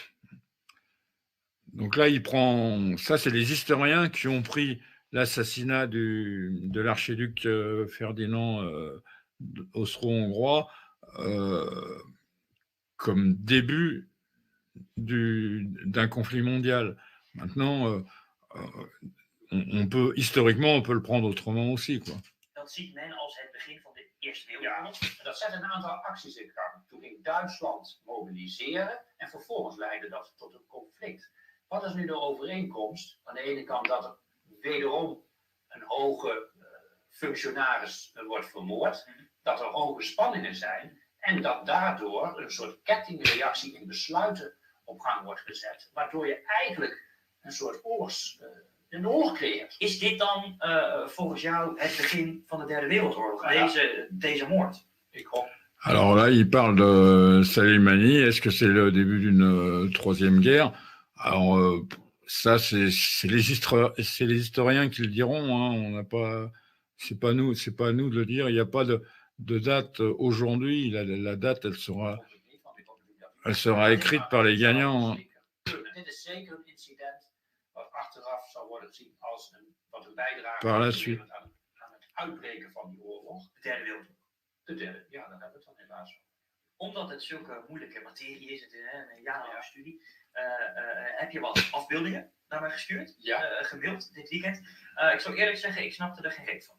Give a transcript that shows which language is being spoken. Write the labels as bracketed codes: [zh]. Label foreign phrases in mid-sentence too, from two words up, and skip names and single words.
[fr] Donc là, ça, c'est les historiens qui ont pris l'assassinat de l'archiduc Ferdinand austro-hongrois comme début d'un conflit mondial. Maintenant, historiquement, on peut le prendre autrement aussi, quoi. [nl] Dat ziet men als het begin van de Eerste Ja, Wereldoorlog. en dat zet een aantal acties in gang. Toen ging Duitsland mobiliseren en vervolgens leidde dat tot een conflict. Wat is nu de overeenkomst? Aan de ene kant dat er wederom een hoge functionaris wordt vermoord, dat er hoge spanningen zijn en dat daardoor een soort kettingreactie in besluiten op gang wordt gezet, waardoor je eigenlijk een soort een oorlog creëert. Is dit dan volgens jou het begin van de Derde Wereldoorlog? Ja. Deze moord? Ik hoop. [fr] Alors là, il parle de Soleimani. Est-ce que c'est le début d'une troisième guerre? Alors ça, c'est les historiens qui le diront. Hein. On n'a pas, c'est pas nous de le dire. Il n'y a pas de date aujourd'hui. La date, elle sera écrite par les gagnants. Hein. [nl] Dit is zeker een incident wat achteraf zal worden gezien als wat een bijdrage [fr] Par la suite. [nl] aan het uitbreken van die oorlog. De Derde Wereldoorlog. De derde, ja, daar hebben we het dan helaas over. Omdat het zulke moeilijke materie is, het een jarenlange studie, heb je wat afbeeldingen naar mij gestuurd, gemaild dit weekend. Ik zal eerlijk zeggen, ik snapte er geen reet van.